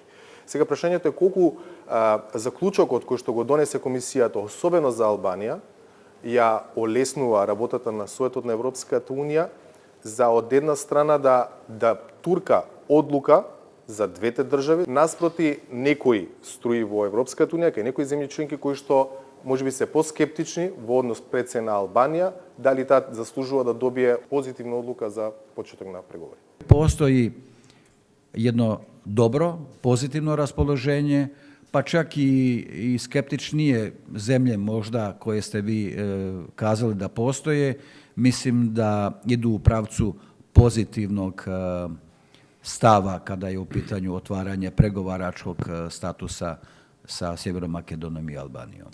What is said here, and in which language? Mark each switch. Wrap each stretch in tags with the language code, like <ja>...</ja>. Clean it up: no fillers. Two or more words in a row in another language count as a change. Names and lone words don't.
<mk>Сега прашањето е колку заклучокот кој што го донесе комисијата, особено за Албанија, ја олеснува работата на Советот на Европската Унија за од една страна да турка одлука за двете држави наспроти некои струи во Европската Унија, кај некои земји членки кои што можеби се поскептични во однос пред се на Албанија, дали таа заслужува да добие позитивна одлука за почеток на преговори. Постои едно добро, позитивно расположение, па чак и</mk> <sr>скептичнije zemlje možda koje ste vi kazali da postoje, mislim da idu u pravcu pozitivnog stava kada je u pitanju otvaranje pregovaračkog statusa sa Sjevernom Makedonijom i Albanijom.</sr>